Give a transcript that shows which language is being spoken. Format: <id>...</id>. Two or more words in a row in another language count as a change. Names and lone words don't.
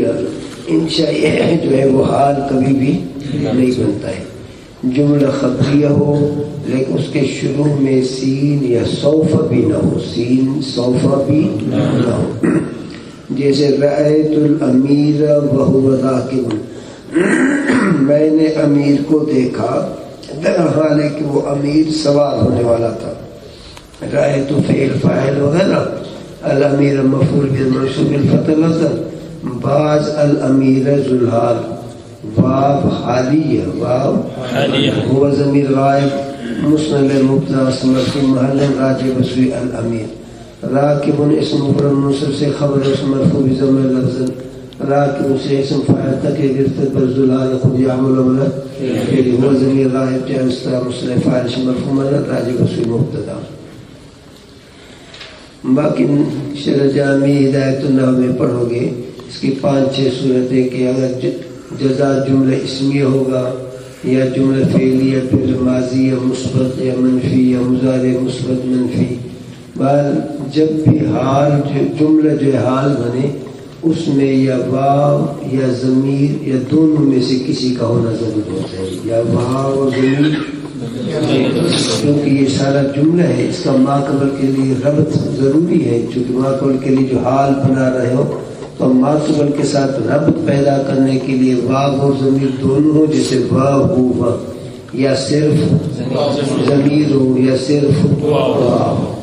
<ur>انشائیہ جو ہے وہ حال کبھی بھی نہیں بنتا ہے، جملہ خبریہ ہو لیکن اس کے شروع میں سین یا سوف بھی نہ ہو، سین سوف بھی نہ ہو، جیسے</ur> <ar>رأیت الامیر وہو راکب،</ar> <ur>میں نے امیر کو دیکھا، در حال ہے کہ وہ امیر سوار ہونے والا تھا،</ur> <ar>رأیت فعل فاعل</ar> <ur>وغیرہ،</ur> <ar>الامیر مفعول به منصوب الفتح لفظ، بعض الامیر ذوالحال، واو حالیہ، واو هو ضمیر غائب مسند مبتدا مرفوع محل راجع بسوی الامیر، راکب اسم مفرد منصوب سے خبر اسم مرفوع بضم لفظ، راکب سے اسم فاعل تک گرفت پر ذوالحال خود یعمل عمل فعل، هو ضمیر غائب جاء مسند فاعل اسم مرفوع محل راجع بسوی مبتدا۔</ar> <ur>باقی شرح جامع ہدایت النحو میں پڑھو گے اس کی 5-6 صورتیں کہ اگر جزا جملہ اسمیہ ہوگا یا جملہ فعلیہ، پھر ماضی یا مثبت یا منفی یا مضارع مثبت منفی، بہر جب بھی حال جملہ جو حال بنے اس میں یا واو یا ضمیر یا دونوں میں سے کسی کا ہونا ضرور ہوتا ہے، یا واو اور ضمیر، کیونکہ یہ سارا جملہ ہے، اس کا ماقبل کے لیے ربط ضروری ہے، چونکہ ماقبل کے لیے جو حال بنا رہے ہو تو ماقبل کے ساتھ ربط پیدا کرنے کے لیے واو اور ضمیر دونوں ہو، جیسے واو ہوا یا صرف ضمیر ہو یا صرف واو۔</ur>